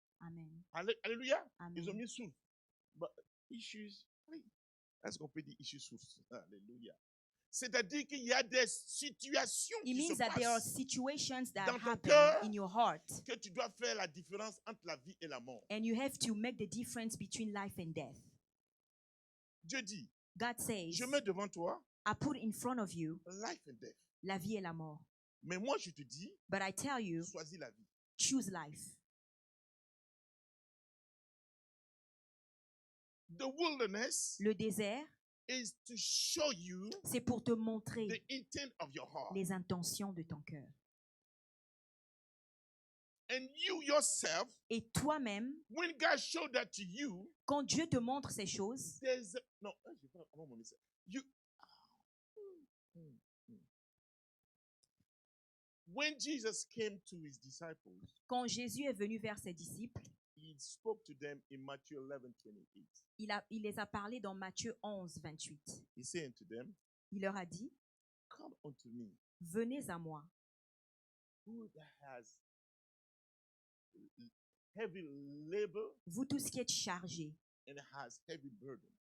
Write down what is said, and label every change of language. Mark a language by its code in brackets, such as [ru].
[fr] Amen. Alléluia. Amen. Ils ont mis source. [en] But issues. [fr] Oui. Est-ce qu'on peut dire issues source? Alléluia. C'est-à-dire qu'il y a des situations [en] It [fr] qui se [en] means that there are [fr] passent [en] situations that [fr] dans ton [en] happen [fr] cœur [en] in your heart, [fr] que tu dois faire la différence entre la vie et la mort. [en] and you have to make the difference between life and death. [fr] Dieu dit, [en] God says, [fr] je mets devant toi [en] I put in front of you life and death. [fr] la vie et la mort. Mais moi, je te dis, [en] But I tell you, [fr] choisis la vie. [en] choose life. The wilderness [fr] Le désert, [en] is to show you [fr] c'est pour te montrer [en] the intent of your heart. [fr] les intentions de ton cœur. [en] And you yourself, [fr] Et toi-même, [en] when God showed that to you, [fr] quand Dieu te montre ces choses, [en] there's no. You. When Jesus came to his disciples, [fr] quand Jésus est venu vers ses disciples, [en] he spoke to them in Matthew 11:28. [fr] il les a parlé dans Matthieu 11, 28. [en] He said to them, [fr] Il leur a dit, [en] "Come unto me, [fr] venez à moi, [en] who has heavy labor [fr] vous tous qui êtes chargés, [en] and has heavy burden."